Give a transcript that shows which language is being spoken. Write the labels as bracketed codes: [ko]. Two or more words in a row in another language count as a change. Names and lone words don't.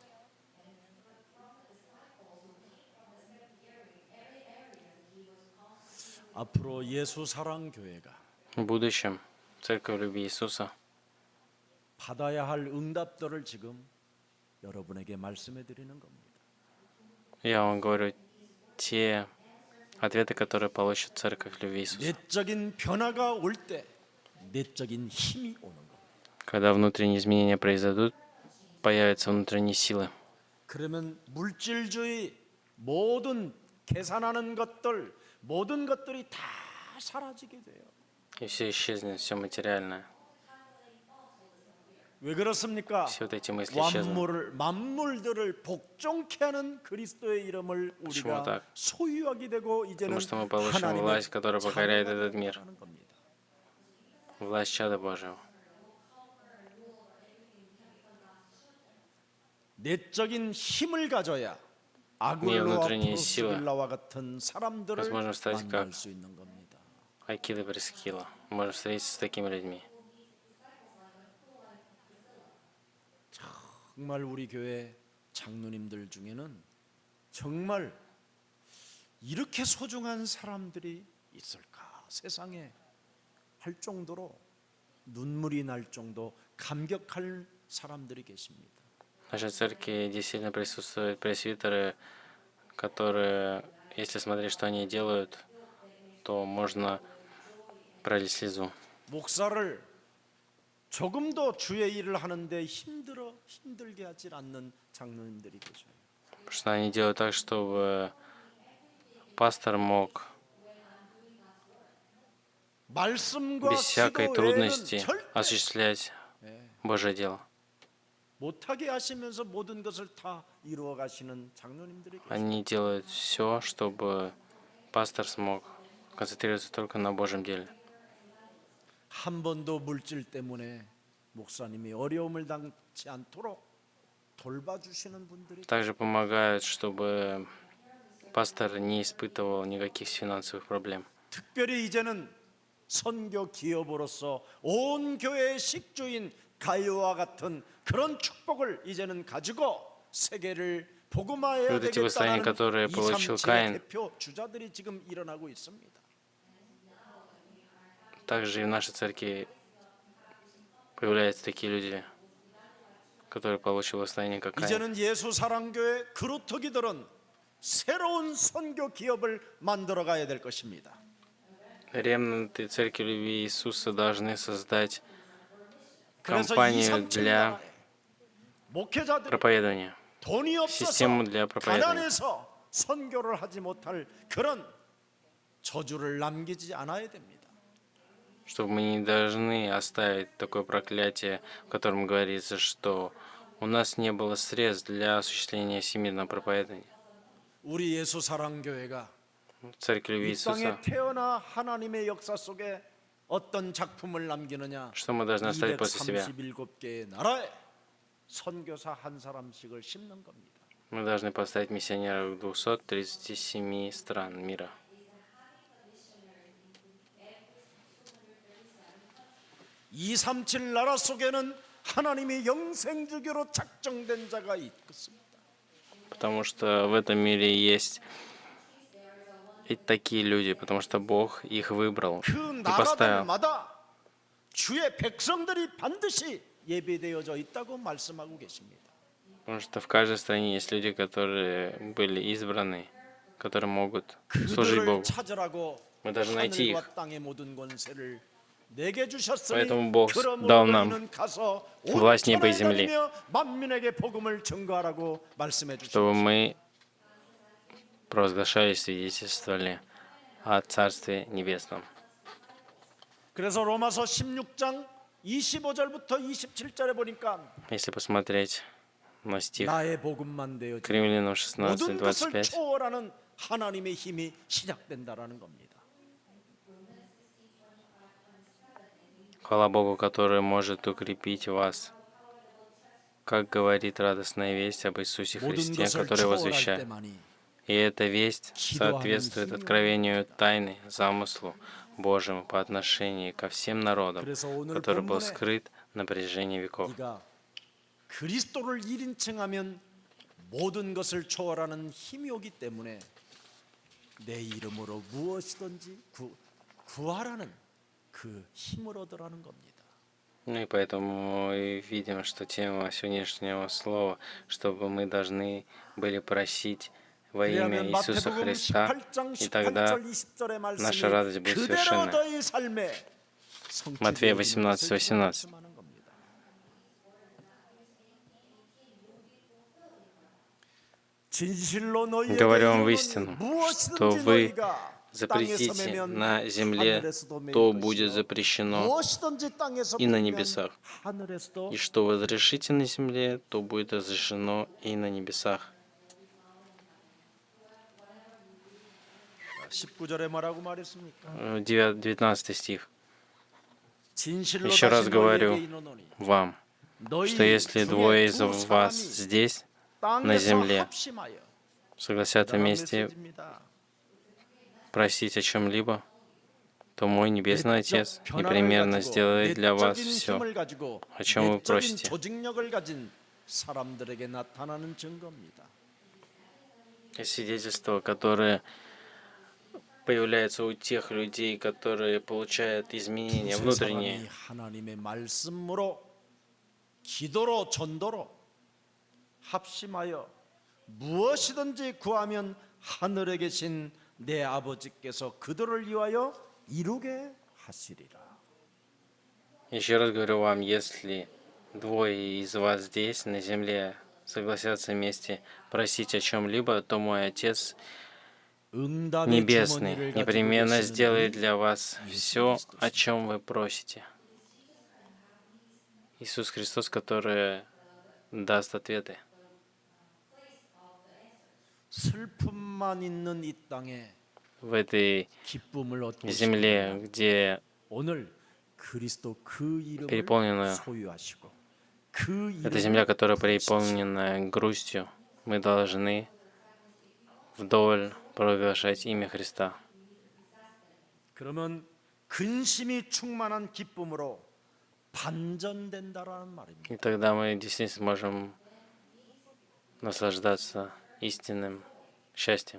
[ko] 앞으로 예수 사랑 교회가 [ru] В будущем Церковь Любви Иисуса [ko] 받아야 할 응답들을 지금 여러분에게 말씀해 드리는 겁니다. [ru] Я вам говорю те ответы, которые получит Церковь Любви Иисуса. [ko] 내적인 변화가 올 때 내적인 힘이 오는 겁니다. [ru] Когда внутренние изменения произойдут, появятся внутренние силы. [ko] 그러면 물질주의 모든 계산하는 것들 모든 것들이 다 사라지게 돼요. [ru] И все исчезнет, все материальное. [ko] 왜 그렇습니까? [ru] Все вот эти мысли исчезнут. [ko] 만물들을 복종케 하는 그리스도의 이름을 [ru] Почему [ko] 우리가 [ru] так? [ko] 소유하게 되고 이제는 [ru] Потому что мы получим [ko] 하나님의 [ru] власть, которая покоряет [ko] 자녀가 [ru] этот мир. [ko] 되는 겁니다. [ru] Власть чада Божьего. [ko] 내적인 힘을 가져야 아굴로와 [ru] внутренние силы. [ko] 프로스빌라와 같은 사람들을 [ru] Возможно стать [ko] 만날 [ru] как [ko] 수 있는 겁니다. [ru] Акила Прескила. Можем встретиться с такими людьми. [ko] 정말 우리 교회 장로님들 중에는 정말 이렇게 소중한 사람들이 있을까 세상에 할 정도로 눈물이 날 정도 감격할 사람들이 계십니다. [ru] В нашей церкви действительно присутствуют пресвитеры, которые, если смотреть, что они делают, то можно пролить слезу. [ko] 목사를 조금도 주의 일을 하는데 힘들게 하지 않는 장로님들이 계셔요. [ru] Потому что они делают так, чтобы пастор мог [ko] 말씀과 [ru] без всякой [ko] 기도 외에는 [ru] трудности [ko] 절대 [ru] осуществлять Божье дело. [ko] 못하게 하시면서 모든 것을 다 이루어 가시는 장로님들이 계세요. [ru] Они делают все, чтобы пастор смог концентрироваться только на Божьем деле. [ko] 한 번도 물질 때문에 목사님이 어려움을 당치 않도록 돌봐주시는 분들이 [ru] Также помогают, чтобы пастор не испытывал никаких финансовых проблем. [ko] 특별히 이제는 선교 기업으로서 온 교회의 식주인 가요와 같은 그런 축복을 이제는 가지고 세계를 복음화해야 [ru] Вот эти восстания, [ko] 되겠다는 [ru] которые получил [ko] 237의 [ru] Каин, [ko] 대표 주자들이 지금 일어나고 있습니다. [ru] также и в нашей церкви появляются такие люди, которые получили восстание, как Каин. [ko] 이제는 예수 사랑교회 그루터기들은 새로운 선교 기업을 만들어 가야 될 것입니다. [ru] Ремнанты Церкви Любви Иисуса должны создать [ko] 그래서 [ru] компанию для [ko] 237 목회자들이 [ru] проповедования, [ko] 돈이 없어서 [ru] систему для проповедования, [ko] 가난해서 선교를 하지 못할 그런 저주를 남기지 않아야 됩니다. [ru] чтобы мы не должны оставить такое проклятие, в котором говорится, что у нас не было средств для осуществления всемирного проповедования. [ko] 우리 예수 사랑교회가 [ru] Церковь Любви [ko] 이 땅에 [ru] Иисуса, [ko] 태어나 하나님의 역사 속에 어떤 작품을 남기느냐? [ru] что мы должны оставить после себя? [ko] 237개의 나라에 선교사 한 사람씩을 심는 겁니다. [ru] Мы должны поставить миссионеров 237 стран мира. [ko] 237 나라 속에는 하나님이 영생주교로 작정된 자가 있겠습니다. [ru] Потому что в этом мире есть и такие люди, потому что Бог их выбрал [ko] 그 [ru] и поставил. [ko] 나라들마다 주의 백성들이 반드시 예배되어져 있다고 말씀하고 계십니다. [ru] Потому что в каждой стране есть люди, которые были избраны, которые могут служить [ko] 그들을 [ru] Богу. [ko] 찾으라고 [ru] Мы должны найти их. [ko] 하늘과 땅의 모든 권세를 내게 주셨으니 [ru] Поэтому Бог [ko] 그러므로 [ru] дал нам [ko] 너희는 가서 온 [ru] власть неба и [ko] 천하에 [ru] земли. [ko] 다니며 만민에게 복음을 증거하라고 말씀해 [ru] Чтобы [ko] 주셨습니다. [ru] мы провозглашали и свидетельствовали о Царстве Небесном. [ko] 그래서 로마서 16장 25절부터 27절에 보니까 [ru] Если посмотреть на стих [ko] 나의 복음만 되어지 [ru] к Римлянам [ko] 모든 것을 [ru] 16:25, [ko] 초월하는 하나님의 힘이 시작된다라는 겁니다. [ru] хвала Богу, который может укрепить вас, как говорит радостная весть об Иисусе [ko] 모든 [ru] Христе, [ko] 것을 [ru] который [ko] 초월할 [ru] возвещает. [ko] 때만이 [ru] И эта весть соответствует откровению тайны, замыслу Божьим по отношению ко всем народам, [ko] 그래서 오늘 [ru] который был [ko] 본문에 [ru] скрыт на протяжении веков. [ko] 네가 그리스도를 1인칭하면 모든 것을 초월하는 힘이 오기 때문에 내 이름으로 무엇이든지 구하라는 그 힘을 얻으라는 겁니다. [ru] Ну и поэтому мы видим, что тема сегодняшнего слова, чтобы мы должны были просить во имя [ko] 그러면 [ru] Иисуса [ko] 마태복음 [ru] Христа, [ko] 18장 [ru] и тогда [ko] 18절 20절의 [ru] наша [ko] 말씀이 [ru] радость будет [ko] 그대로 [ru] совершенна. [ko] 너희 삶에 [ru] Матфея [ko] 성취되어지는 것을 [ru] 18:18. [ko] 말씀하는 겁니다. 진실로 너희에게 [ru] Говорю вам [ko] 이르노니 [ru] истину, что [ko] 무엇이든지 [ru] вы [ko] 너희가 [ru] запретите [ko] 땅에서 [ru] на [ko] 매면 [ru] земле, [ko] 하늘에서도 매일 [ru] то [ko] 것이요. [ru] будет запрещено [ko] 무엇이든지 땅에서 [ru] и на [ko] 풀면 [ru] небесах. [ko] 하늘에서도 [ru] И что вы разрешите на земле, то будет разрешено и на небесах. [ko] 19절에 뭐라고 말했습니까? [ru] 19 стих. [ko] 진실로 [ru] Еще раз [ko] 다시 [ru] говорю [ko] 너희에게 이르노니 [ru] вам, [ko] 너희 [ru] что если [ko] 중에 [ru] двое из [ko] 두 [ru] вас [ko] 사람이 [ru] здесь на [ko] 땅에서 [ru] земле [ko] 합심하여 [ru] согласятся [ko] 대단한 [ru] вместе [ko] 메시지입니다. [ru] просить о чем-либо, то мой Небесный Отец [ko] 내적 변화를 [ru] непременно [ko] 가지고 [ru] сделает для вас [ko] 내적인 [ru] все, [ko] 힘을 가지고 [ru] о чем вы [ko] 내적인 [ru] просите. [ko] 조직력을 가진 사람들에게 나타나는 증거입니다. [ru] И свидетельства, которые появляются у тех людей, которые получают изменения [ko] 두세 [ru] внутренние. [ko] 사람이 하나님의 말씀으로 기도로 전도로 합심하여 무엇이든지 구하면 하늘에 계신 내 아버지께서 그들을 위하여 이루게 하시리라. [ru] Еще раз говорю вам, если двое из вас здесь, на земле, согласятся вместе просить о чем-либо, то мой Отец [ko] 응답의 [ru] Небесный [ko] 주머니를 가지고 [ru] непременно [ko] 계시는 [ru] сделает [ko] 분이 [ru] для вас все, о чем вы просите. Иисус Христос, который даст ответы. [ko] 슬픔만 있는 이 땅에 [ru] В этой [ko] 기쁨을 얻고 [ru] земле, [ko] 싶으면 [ru] где [ko] 오늘 그리스도 그 이름을 [ru] переполнена [ko] 소유하시고 그 [ru] эта [ko] 이름을 [ru] земля, которая [ko] 부르십시오. [ru] переполнена грустью, мы должны вдоволь провозглашать имя Христа. [ko] 그러면 근심이 충만한 기쁨으로 반전된다라는 말입니다. [ru] И тогда мы действительно сможем наслаждаться истинным счастьем.